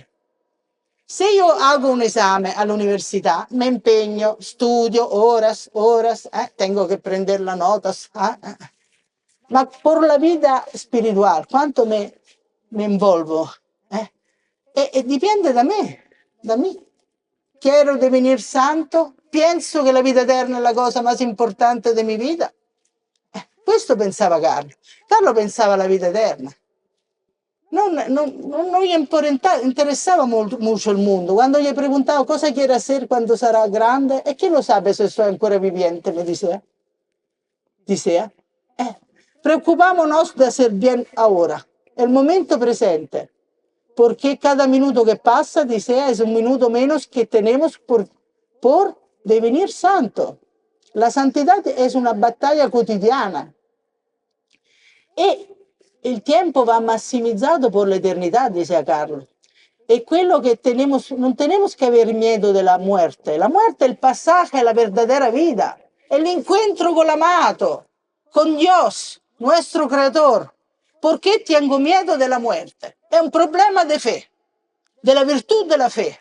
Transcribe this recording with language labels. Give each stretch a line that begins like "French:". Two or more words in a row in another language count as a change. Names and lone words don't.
Spanish: Si yo hago un examen a la universidad, me empeño, estudio horas, tengo que prender las notas. Ma por la vida espiritual, ¿cuánto me envolvo? Depende da mí. Quiero devenir santo, pienso
Italian: che la vita eterna è la cosa
Spanish: más importante de mi vida.
Italian: Questo pensava Carlo. Carlo pensava alla vita eterna. Non gli interessava mucho il mondo. Quando gli preguntavo cosa
Spanish: quiere hacer
Italian: quando sarà grande, e chi lo sabe se soy ancora viviente, me diceva.
Spanish: Preocupémonos de hacer bien ahora, el momento presente, porque cada minuto que pasa, dice, es un minuto menos que tenemos por devenir santo. La santidad es una batalla
Italian: quotidiana e il tempo va massimizzato
Spanish: por la eternidad, decía Carlos. Es quello que no tenemos que haber miedo de la muerte. La muerte es el pasaje a la verdadera vida, el encuentro con el amado, con Dios, nuestro creador. ¿Por qué tengo miedo de la muerte? Es un problema de fe, de la virtud de la fe.